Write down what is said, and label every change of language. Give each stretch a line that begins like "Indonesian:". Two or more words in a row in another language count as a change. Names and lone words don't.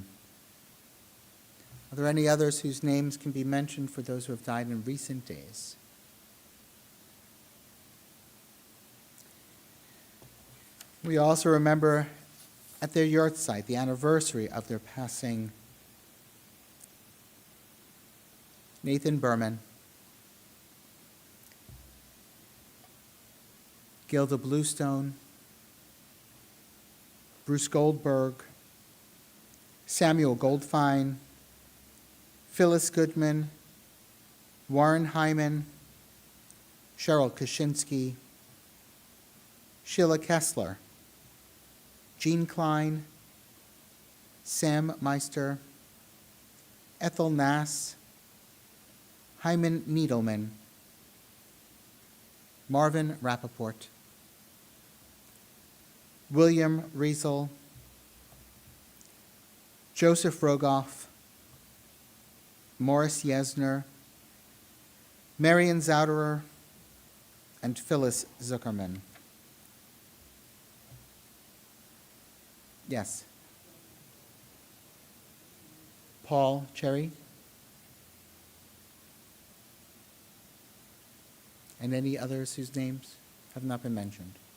English: Are there any others whose names can be mentioned for those who have died in recent days? We also remember at their yahrzeit, the anniversary of their passing, Nathan Berman, Gilda Bluestone, Bruce Goldberg, Samuel Goldfein, Phyllis Goodman, Warren Hyman, Cheryl Kaczynski, Sheila Kessler, Jean Klein, Sam Meister, Ethel Nass, Hyman Needleman, Marvin Rappaport, William Riesel, Joseph Rogoff, Morris Yesner, Marion Zauderer, and Phyllis Zuckerman. Yes. Paul Cherry. And any others whose names have not been mentioned.